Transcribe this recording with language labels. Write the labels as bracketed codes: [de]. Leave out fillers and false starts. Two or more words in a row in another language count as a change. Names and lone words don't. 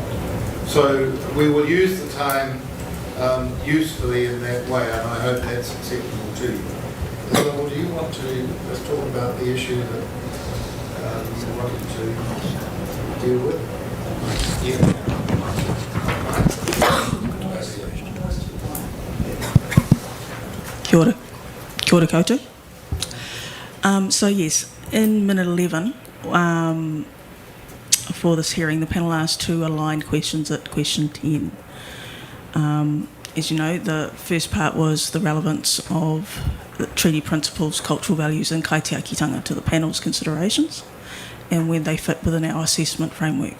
[en] So we will use the time usefully in that way, and I hope that's acceptable to you. So, do you want to just talk about the issue that you wanted to deal with? Yeah. [mi] Kia ora. Kia ora koutou. [en] So yes, in minute 11, for this hearing, the panel asked two aligned questions at question 10. As you know, the first part was the relevance of the treaty principles, cultural values and kaitiakitanga to the panel's considerations and when they fit within our assessment framework.